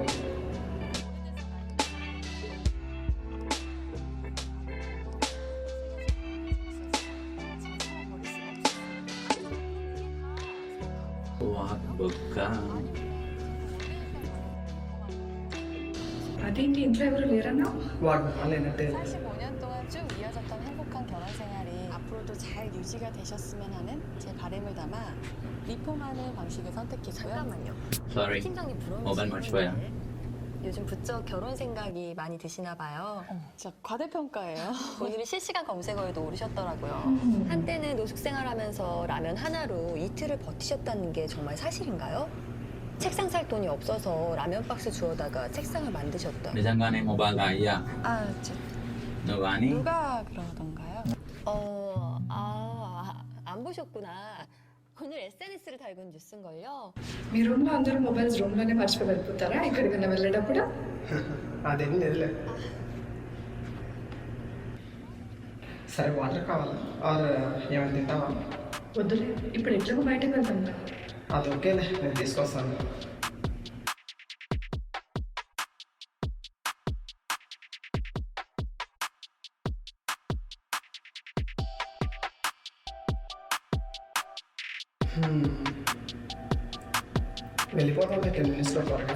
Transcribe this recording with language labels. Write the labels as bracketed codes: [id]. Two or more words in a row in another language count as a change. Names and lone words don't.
[te] బొక్క. అదేంటి ఇంట్లో ఎవరు లేరన్నా? వాడు లేనట్టే. [ko] 45년 동안 쭉 이어졌던 행복한 결혼 생활이 앞으로도 잘 유지가 되셨으면 하는 제 바람을 담아 리폼하는 방식을 선택했고요. 잠깐만요. [te] సారీ, [ko] 팀장님 모바일 맞춰야. 요즘 부쩍 결혼 생각이 많이 드시나 봐요. 진짜 과대평가예요. 오늘은 실시간 검색어에도 오르셨더라고요. 한때는 노숙 생활하면서 라면 하나로 이틀을 버티셨다는 게 정말 사실인가요? 책상 살 돈이 없어서 라면 박스 주워다가 책상을 만드셨던. [te] నిజంగానే మొబైల్ అయ్యా [ko] 아, 저, [te] నువ్వు కానీ [ko] 누가 그러던가요? 안 보셨구나. 오늘 SNS를 달군 뉴스인걸요. [te] మీ రూమ్ లో అందరూ [en] mobiles room [te] లోనే మర్చిపోయి వెళ్ళిపోతారా ఎక్కడికైనా వెళ్ళేటప్పుడు? అదేం లేదులే. సరే, వాటర్ కావాలా ఆర్ ఏమైనా తింటావా? వద్దులే, ఇప్పుడు ఎట్లా బయటకు వెళ్తాం కదా. అది ఓకేలే, నేను తీసుకొస్తాను. వెళ్ళిపోతాం 10 minutesలో త్వరగా.